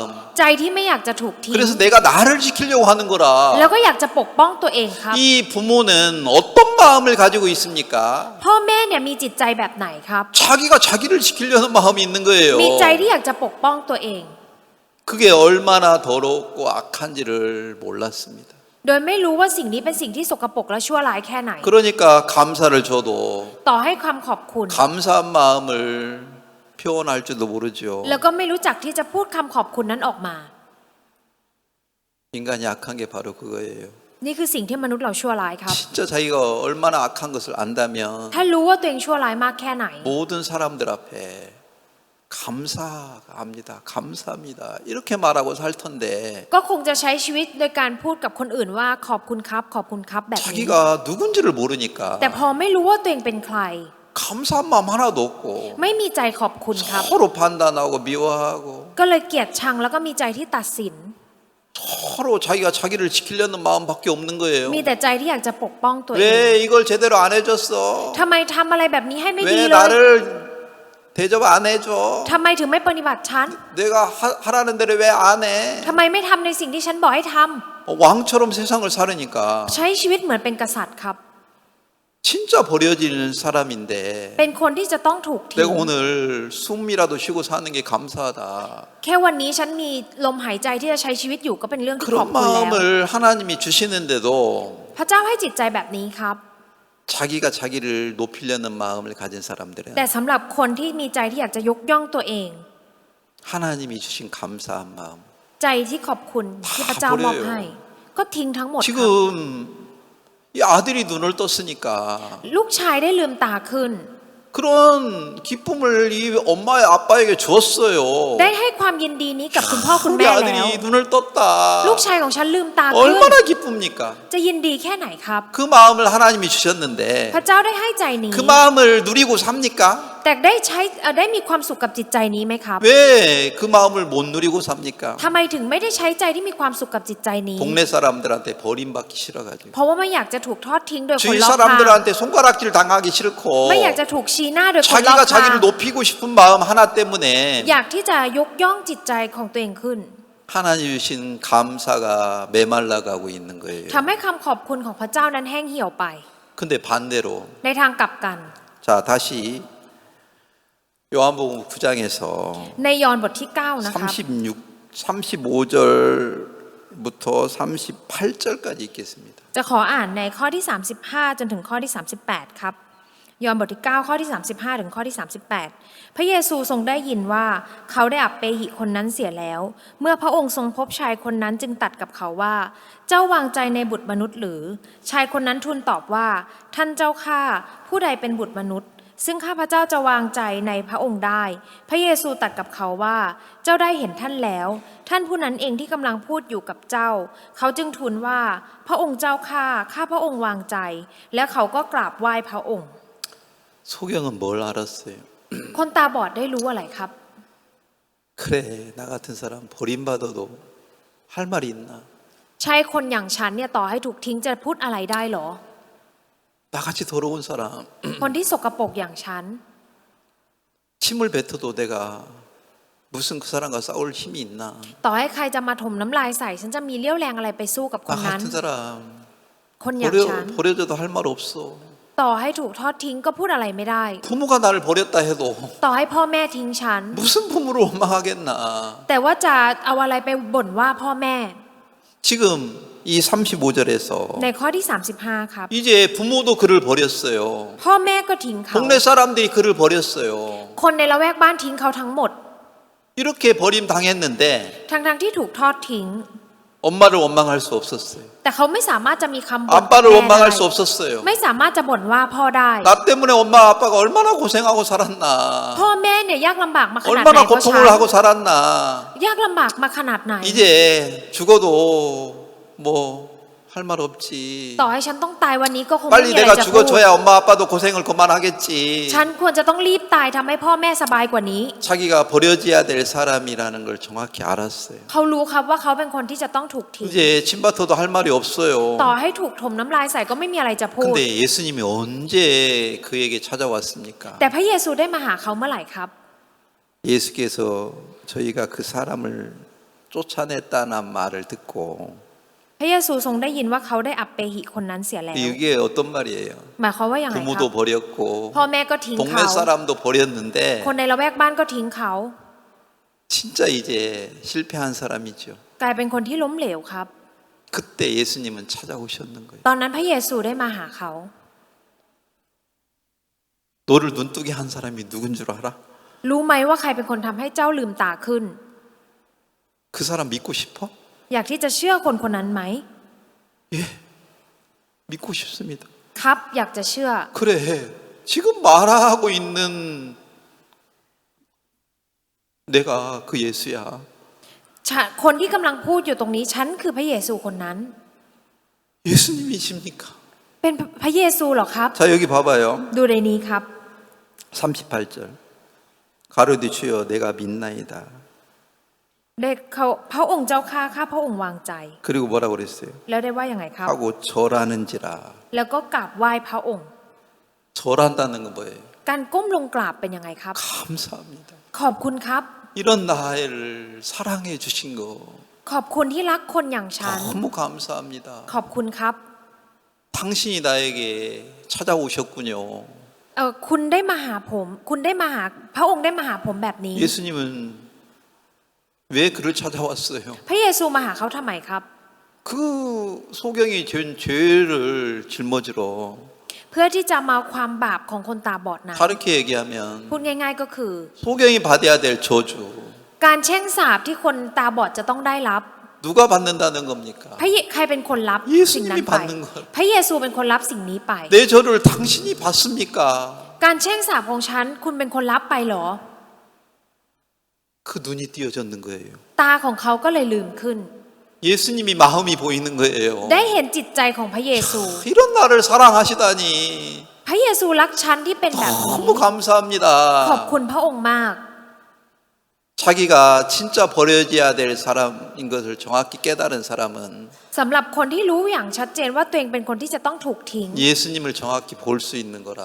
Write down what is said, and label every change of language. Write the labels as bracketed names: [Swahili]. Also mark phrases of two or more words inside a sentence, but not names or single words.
[Thai] ใจที่ไม่อยากจะถูกทิ้ง [Korean] 그래서 내가 나를 지키려고 하는 [Thai] แล้ว [Korean] 거라. [Thai] ก็อยากจะปกป้องตัวเองครับ [Korean] 이 부모는 어떤 마음을 가지고 있습니까? [Thai] พ่อแม่เนี่ยมีจิตใจแบบไหนครับ [Korean] 자기가 자기를 지키려는 마음이 있는 거예요. [Thai] มีใจที่อยากจะปกป้องตัวเอง [Korean] 그게 얼마나 더럽고 악한지를 몰랐습니다. [Thai] โดยไม่รู้ว่าสิ่งนี้เป็นสิ่งที่สกปรกและชั่วร้ายแค่ไหน [Korean] 그러니까 감사를 줘도 [Thai] ต่อให้ความขอบคุณ [Korean] 감사한 마음을 표현할 줄도 모르죠. [Thai] แล้วก็ไม่รู้จักที่จะพูดคำขอบคุณนั้นออกมา [Korean] 인간이 악한 게 바로 그거예요. [Thai] นี่คือสิ่งที่มนุษย์เราชั่วร้ายครับ [Korean] 진짜 자기가 얼마나 악한 것을 안다면 [Thai] ถ้ารู้ว่าตัวเองชั่วร้ายมากแค่ไหน [Korean] 모든 사람들 앞에 감사합니다. 감사합니다. 이렇게 말하고 살 텐데 [Thai] ก็คงจะใช้ชีวิตโดยการพูดกับคนอื่นว่าขอบคุณครับ ขอบคุณครับแบบนี้ [Korean] 자기가 누군지를 모르니까 [Thai] แต่พอไม่รู้ว่าตัวเองเป็นใคร [Korean] 감사한 마음 하나도 없고 [Thai] ไม่มีใจขอบคุณครับ [Korean] 서로 판단하고 미워하고 [Thai] ก็เลยเกลียดชังแล้วก็มีใจที่ตัดสิน [Korean] 서로 자기가 자기를 지키려는 마음밖에 없는 거예요. [Thai] มีแต่ใจที่อยากจะปกป้องตัวเอง [Korean] 왜 이걸 제대로 안 해줬어? [Thai] ทำไมทำอะไรแบบนี้ให้ไม่ดี [Korean] 왜 [Thai] เลย [Korean] 나를 대접 안 해줘? [Thai] ทำไมถึงไม่ปฏิบัติฉัน [Korean] 내가 하라는 대로 왜 안 해? [Thai] ทำไมไม่ทำในสิ่งที่ฉันบอกให้ทำ [Korean] 왕처럼 세상을 살으니까 [Thai] ใช้ชีวิตเหมือนเป็นกษัตริย์ครับ [Korean] 진짜 버려지는 사람인데 [Thai] เป็นคนที่จะต้องถูกทิ้ง [Korean] 내가 오늘 숨이라도 쉬고 사는 게 감사하다. [Thai] แค่วันนี้ฉันมีลมหายใจที่จะใช้ชีวิตอยู่ก็เป็นเรื่องที่ขอบ [Korean] 그런 [Thai] คุณแล้ว [Korean] 마음을 하나님이 주시는데도 [Thai] พระเจ้าให้จิตใจแบบนี้ครับ [Korean] 자기가 자기를 높이려는 마음을 가진 사람들은 [Thai] แต่สำหรับคนที่มีใจที่อยากจะยกย่องตัวเอง [Korean] 하나님이 주신 감사한 마음 [Thai] ใจที่ขอบคุณที่พระเจ้ามอบให้ ก็ทิ้งทั้งหมดครับ [Korean] 지금 이 아들이 눈을 떴으니까 [Thai] ลูกชายได้ลืมตาขึ้น [Korean] 그런 기쁨을 이 엄마의 아빠에게 줬어요. [Thai] ได้ให้ความยินดีนี้กับคุณพ่อคุณ [Korean] 우리 [Thai] แม่แล้ว [Korean] 아들이 눈을 떴다. [Thai] ลูกชายของฉันลืมตาขึ้น [Korean] 얼마나 기쁩니까? [Thai] จะยินดีแค่ไหนครับ [Korean] 그 마음을 하나님이 주셨는데 [Thai] พระเจ้าได้ให้ใจนี้ [Korean] 그 마음을 누리고 삽니까? [Thai] แต่ได้มีความสุขกับจิตใจนี้ไหมครับ [Korean] 왜 그 마음을 못 누리고 삽니까? [Thai] ทำไมถึงไม่ได้ใช้ใจที่มีความสุขกับจิตใจนี้ [Korean] 동네 사람들한테 버림받기 싫어가지고 [Thai] เพราะว่าไม่อยากจะถูกทอดทิ้งโดยคน [Korean] 주위 [Thai] รอบข้าง [Korean] 사람들한테 손가락질 당하기 싫고 [Thai] ไม่อยากจะถูกชี้หน้าโดยคนรอบ [Korean] 자기가 [Thai] ข้าง [Korean] 자기를 높이고 싶은 마음 하나 때문에 [Thai] อยากที่จะยกย่องจิตใจของตัวเองขึ้น [Korean] 하나님 주신 감사가 메말라가고 있는 거예요. [Thai] ทำให้คำขอบคุณของพระเจ้านั้นแห้งเหี่ยวไป [Korean] 근데 반대로 [Thai] ในทางกลับกัน [Korean] 자 다시 요한복음 9장에서 [Thai] ในยอห์นบทที่ 9 นะครับ [Korean] 35절부터 38절까지 읽겠습니다. [Thai] จะขออ่านในข้อที่ 35 จนถึงข้อที่ 38 ครับ ยอห์นบทที่ 9 ข้อที่ 35 ถึงข้อที่ 38 พระเยซูทรงได้ยิน ว่าเขาได้อับเปหิคนนั้นเสียแล้ว เมื่อพระองค์ทรงพบชายคนนั้นจึงตรัสกับเขาว่า เจ้าวางใจในบุตรมนุษย์หรือ ชายคนนั้นทูลตอบว่า ท่านเจ้าข้าผู้ใดเป็นบุตรมนุษย์ ซึ่งข้าพเจ้าจะวางใจในพระองค์ได้ พระเยซูตรัสกับเขาว่า เจ้าได้เห็นท่านแล้ว ท่านผู้นั้นเองที่กำลังพูดอยู่กับเจ้า เขาจึงทูลว่า พระองค์เจ้าข้าพระองค์วางใจ และเขาก็กราบไหว้พระองค์ [Korean] 소경은 뭘 알았어요? [Thai] คนตาบอดได้รู้อะไรครับ [Korean] 그래 나 같은 사람 버림받아도 할 말이 있나? [Thai] ใช่คนอย่างฉันเนี่ยต่อให้ถูกทิ้งจะพูดอะไรได้หรอ [Korean] 나같이 더러운 사람 [Thai] คนที่สกปรกอย่างฉัน [Korean] 침을 뱉어도 내가 무슨 그 사람과 싸울 힘이 있나? [Thai] ต่อให้ใครจะมาถมน้ำลายใส่ฉันจะมีเรี่ยวแรงอะไรไปสู้กับค [Korean] 나 [Thai] นนั้น [Korean] 같은 사람 [Thai] คนอย่างฉัน [Korean] 버려줘도 할 말 없어. [Thai] ต่อให้ถูกทอดทิ้งก็พูดอะไรไม่ได้ [Korean] 부모가 나를 버렸다 해도 [Thai] ต่อให้พ่อแม่ทิ้งฉัน [Korean] 무슨 부모를 원망하겠나? [Thai] แต่ว่าจะเอาอะไรไปบ่นว่าพ่อแม่ [Korean] 지금 이 35절에서 [Thai] ในข้อที่ 35 ครับ [Korean] 이제 부모도 그를 버렸어요. [Thai] พ่อแม่ก็ทิ้งเขา [Korean] 동네 사람들이 그를 버렸어요. [Thai] คนในละแวกบ้านทิ้งเขาทั้งหมด [Korean] 이렇게 버림 당했는데 [Thai] ทั้งที่ถูกทอดทิ้ง [Korean] 엄마를 원망할 수 없었어요. [Thai] แต่เขาไม่สามารถจะมีคำบ่น [Korean] 아빠를 [Thai] แม่ [Korean] 원망할 [Thai] ได้ [Korean] 수 없었어요. [Thai] ไม่สามารถจะบ่นว่าพ่อได้ [Korean] 나 때문에 엄마 아빠가 얼마나 고생하고 살았나. [Thai] พ่อแม่เนี่ยยากลำบากมาขนาดไหน [Korean] 얼마나 [Thai] เพราะฉัน [Korean] 고통을 하고 살았나. [Thai] ยากลำบากมาขนาดไหน [Korean] 이제 죽어도 뭐 할 말 없지. [Thai] ต่อให้ฉันต้องตายวันนี้ก็คงไม่ [Korean] 빨리 [Thai] มีอะไร [Korean] 내가 [Thai] จะพูด [Korean] 죽어줘야 엄마 아빠도 고생을 그만하겠지. [Thai] ฉันควรจะต้องรีบตายทำให้พ่อแม่สบายกว่านี้ [Korean] 자기가 버려져야 될 사람이라는 걸 정확히 알았어요. [Thai] เขารู้ครับว่าเขาเป็นคนที่จะต้องถูกทิ้ง [Korean] 이제 침뱉어도 할 말이 없어요. [Thai] ต่อให้ถูกถมน้ำลายใส่ก็ไม่มีอะไรจะพูด [Korean] 근데 예수님이 언제 그에게 찾아왔습니까? [Thai] แต่พระเยซูได้มาหาเขาเมื่อไหร่ครับ [Korean] 예수께서 저희가 그 사람을 쫓아냈다는 말을 듣고 [Thai] พระเยซูทรงได้ยินว่าเขาได้อัปเปหิคนนั้นเสียแล้ว [Korean] 이게 어떤 말이에요? [Thai] หมายความว่าอย่างไรครับ [Korean] 부모도 버렸고 [Thai] พ่อแม่ก็ทิ้ง [Korean] 동네 [Thai] เขา [Korean] 사람도 버렸는데 [Thai] คนในละแวกบ้านก็ทิ้งเขา [Korean] 진짜 이제 실패한 사람이죠. [Thai] กลายเป็นคนที่ล้มเหลวครับ [Korean] 그때 예수님은 찾아오셨는 거예요. [Thai] ตอนนั้นพระเยซูได้มาหาเขา [Korean] 너를 눈뜨게 한 사람이 누군 줄 알아? [Thai] รู้ไหมว่าใครเป็นคนทำให้เจ้าลืมตาขึ้น [Korean] 그 사람 믿고 싶어? [Thai] อยากที่จะเชื่อคนคนนั้นไหม [Korean] 예, 믿고 싶습니다. [Thai] ครับ อยากจะเชื่อ [Korean] 그래, 지금 말하고 있는 내가 그 예수야. [Thai] คนที่กำลังพูดอยู่ตรงนี้ฉันคือพระเยซูคนนั้น [Korean] 예수님이십니까? [Thai] เป็นพระเยซูเหรอครับ [Korean] 자, 여기 봐봐요. [Thai] ดูในนี้ครับ [Korean] 38절. 가로되 주여 내가 믿나이다. [Thai] ได้เขาพระองค์เจ้าข้าพระองค์วางใจ [Korean] 그리고 뭐라고 그랬어요? [Thai] แล้วได้ว่าอย่างไงครับ [Korean] 하고 절하는지라. [Thai] แล้วก็กราบไหว้พระองค์ [Korean] 절한다는 건 뭐예요? [Thai] การก้มลงกราบเป็นยังไงครับ [Korean] 감사합니다. [Thai] ขอบคุณครับ [Korean] 이런 나를 사랑해 주신 거 [Thai] ขอบคุณที่รักคนอย่างฉัน [Korean] 너무 감사합니다. [Thai] ขอบคุณครับ [Korean] 당신이 나에게 찾아오셨군요. [Thai] คุณได้มาหาผม คุณได้มาหาพระองค์ได้มาหาผมแบบนี้ [Korean] 예수님은 왜 그를 찾아왔어요? [Thai] พระเยซูมาหาเขาทำไมครับ [Korean] 그 소경이 된 죄를 짊어지러 [Thai] เพื่อที่จะมาเอาความบาปของคนตาบอดนั้น [Korean] 다르게 얘기하면 [Thai] พูดง่ายๆก็คือ [Korean] 소경이 받아야 될 저주 [Thai] การแช่งสาปที่คนตาบอดจะต้องได้รับ [Korean] 누가 받는다는 겁니까? [Thai] ใครเป็นคนรับ เยซู สิ่งนั้น ไม่ ไป [Korean] 받는 거예요 [Thai] พระเยซูเป็นคนรับสิ่งนี้ไป [Korean] 내 저를 당신이 받습니까? [Thai] การแช่งสาปของฉันคุณเป็นคนรับไปเหรอ [Korean] 그 눈이 띄어졌는 거예요. [Thai] ตาของเขาก็เลยลืมขึ้น [Korean] 예수님이 마음이 보이는 거예요. [Thai] ได้เห็นจิตใจของพระเยซู [Korean] 이런 나를 사랑하시다니 [Thai] พระเยซูรักฉันที่เป็นแบบนี้ [Korean] 너무 감사합니다. [Thai] ขอบคุณพระองค์มาก [Korean] 자기가 진짜 버려져야 될 사람인 것을 정확히 깨달은 사람은 [Thai] สำหรับคนที่รู้อย่างชัดเจนว่าตัวเองเป็นคนที่จะต้องถูกทิ้ง [Korean] 예수님을 정확히 볼 수 있는 거라.